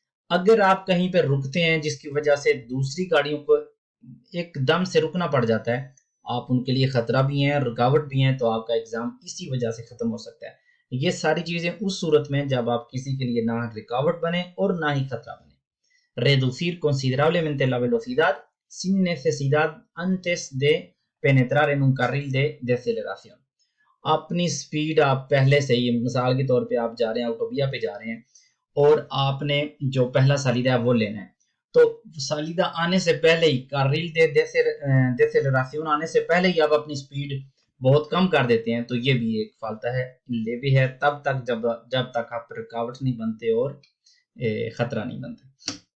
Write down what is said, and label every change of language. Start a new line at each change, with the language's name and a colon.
Hindi: अगर आप कहीं पे रुकते हैं जिसकी वजह से दूसरी गाड़ियों को एकदम से रुकना पड़ जाता है, आप उनके लिए खतरा भी हैं, रुकावट भी हैं, तो आपका एग्जाम इसी वजह से खत्म हो सकता है। ये सारी चीजें उस सूरत में जब आप किसी के लिए ना रुकावट बने और ना ही खतरा बने।
Spanish: reducir considerablemente la velocidad sin necesidad antes de penetrar en un carril de aceleración।
Hindi: अपनी स्पीड आप पहले से ही, मिसाल के तौर पे आप जा रहे हैं, ऑटोबिया पे जा रहे हैं, और आपने जो पहला सलीदा है वो लेना है, तो सालिदा आने से पहले ही, कार्रिल दे डेसेलरेशन आने से पहले ही आप अपनी स्पीड बहुत कम कर देते हैं, तो ये भी एक फाल्ता है, लेवी है तब तक जब तक आप रुकावट नहीं बनते और खतरा नहीं बनते।